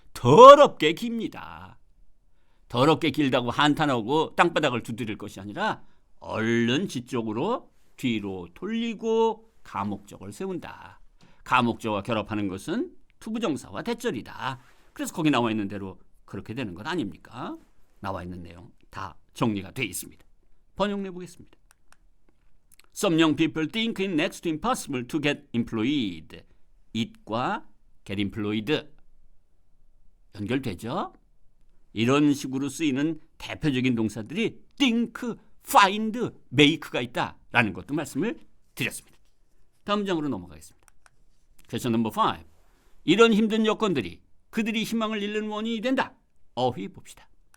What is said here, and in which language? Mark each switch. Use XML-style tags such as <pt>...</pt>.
<ko>더럽게 깁니다. 더럽게 길다고 한탄하고 땅바닥을 두드릴 것이 아니라 얼른 뒤쪽으로 뒤로 돌리고 가목적을 세운다. 가목적과 결합하는 것은 투부정사와 대절이다. 그래서 거기 나와 있는 대로 그렇게 되는 것 아닙니까? 나와 있는 내용 다 정리가 되어 있습니다. 번역해 보겠습니다.</ko> <en>Some young people think it next to impossible to get employed.</en> <ko>it과</ko> <en>get employed</en> <ko>연결되죠? 이런 식으로 쓰이는 대표적인 동사들이 think, find, make가 있다라는 것도 말씀을 드렸습니다. 다음 문장으로 넘어가겠습니다.</ko> <en>Question number 5.</en> <ko>이런 힘든 여건들이 그들이 희망을 잃는 원인이 된다. 어휘 봅시다.</ko>